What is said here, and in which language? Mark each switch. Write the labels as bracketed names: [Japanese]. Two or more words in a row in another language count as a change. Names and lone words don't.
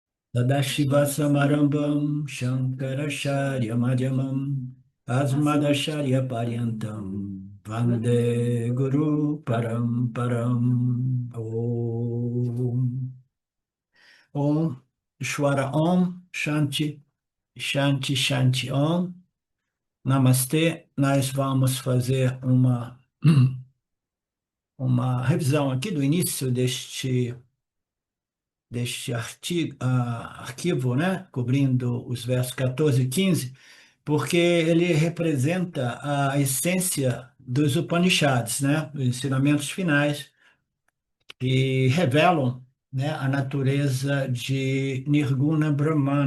[Sanskrit] Sadashivasamarambam Shankaracharya Madhyamam Asmadacharya Paryantam Vande Guru Paramparam Om Om Ishwara Om Shanti Shanti Shanti Om Namastê. [Portuguese] Nós vamos fazer uma revisão aqui do início deste arquivo, né, cobrindo os versos 14 e 15, porque ele representa a essência dos Upanishads, né, os ensinamentos finais que revelam, né, a natureza de [Sanskrit] Nirguna Brahman.